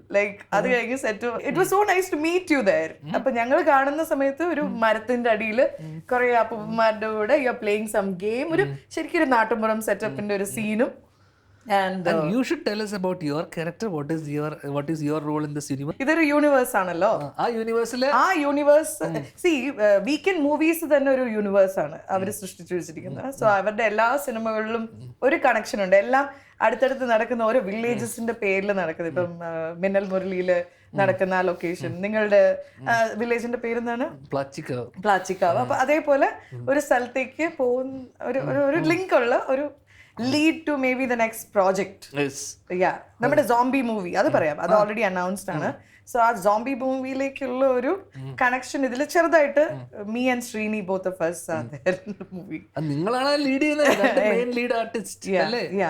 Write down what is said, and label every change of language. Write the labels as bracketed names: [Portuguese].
[Malayalam] Like അത് കഴിഞ്ഞ് set [English] It was so nice to meet you there. [Malayalam] അപ്പൊ ഞങ്ങൾ കാണുന്ന സമയത്ത് ഒരു മരത്തിന്റെ അടിയിൽ കുറെ അപ്പന്മാരുടെ കൂടെ [English] you are playing some game, [Malayalam] ഒരു ശരിക്കും ഒരു നാട്ടുമ്പുറം സെറ്റപ്പിന്റെ ഒരു സീനും. And [English] you should tell us about your character. What is your role in this universe? [Malayalam] ഇതൊരു യൂണിവേഴ്സ് ആണല്ലോ. ആ യൂണിവേഴ്സ് വീക്കെൻഡ് മൂവീസ് തന്നെ ഒരു യൂണിവേഴ്സ് ആണ് അവർ സൃഷ്ടിച്ചു വെച്ചിരിക്കുന്നത്. സോ അവരുടെ എല്ലാ സിനിമകളിലും ഒരു കണക്ഷൻ ഉണ്ട്. എല്ലാം അടുത്തടുത്ത് നടക്കുന്ന ഓരോ വില്ലേജസിന്റെ പേരിൽ നടക്കുന്നത്. ഇപ്പം മിന്നൽ മുരളിയില് നടക്കുന്ന ആ ലൊക്കേഷൻ, നിങ്ങളുടെ വില്ലേജിന്റെ പേരെന്താണ്? പ്ലാച്ചിക്കാവ്. അപ്പൊ അതേപോലെ ഒരു സ്ഥലത്തേക്ക് പോകുന്ന ഒരു ലിങ്ക് ഉള്ള ഒരു [English] lead to maybe the next project. [Malayalam] Yeah, നമ്മുടെ zombie movie അത് പറയാം, അത് ഓൾറെഡി അനൗൺസ്ഡ് ആണ്. സോ ആ zombie മൂവിയിലേക്കുള്ള ഒരു കണക്ഷൻ ഇതിൽ ചെറുതായിട്ട് [English] me and Srini both of us are there in the movie. [Malayalam] നിങ്ങളാണ് ലീഡ് ചെയ്യുന്നത്, മെയിൻ ലീഡ് ആർട്ടിസ്റ്റ് അല്ലേ?